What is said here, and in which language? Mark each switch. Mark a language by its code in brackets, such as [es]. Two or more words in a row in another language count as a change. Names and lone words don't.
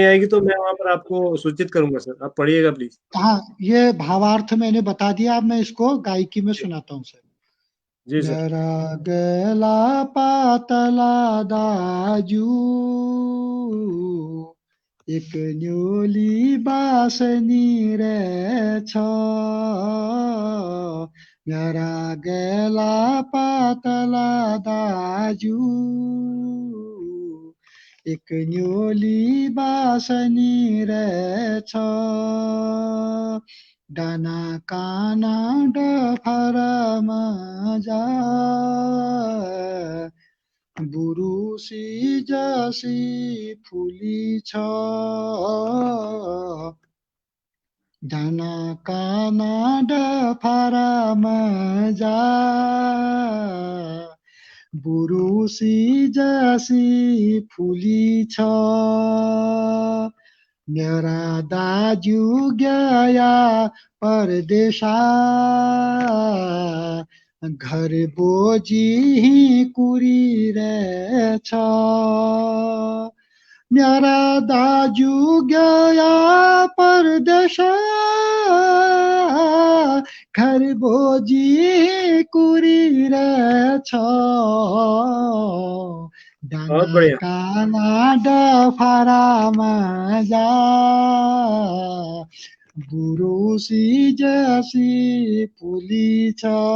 [hi] नहीं आएगी तो मैं वहां पर आपको सूचित करूंगा सर, आप पढ़िएगा प्लीज। हाँ, ये भावार्थ मैंने बता दिया, अब मैं इसको गायकी में सुनाता हूँ सर। जी सर। [kfy] मेरा गला पातला दाजू, एक न्योली बासनी रे छ। मेरा गला पातला दाजू, एक न्योली बासनी रे छ। डाना काना डफरा मजा, बुरुसी जसी फुली छ। डाना काना डफरा मजा, बुरुसी जसी फुली छ। मेरा दाजु गया परदेशा, घर बोजी ही कुरी रे छ। मेरा दाजु गया परदेशा, घर बोजी ही कुरी रे छ। [hi] बहुत [kfy] डाना [hi] बढ़िया। [kfy] काना डफरा मजा, बुरुसी जसी फुली छ।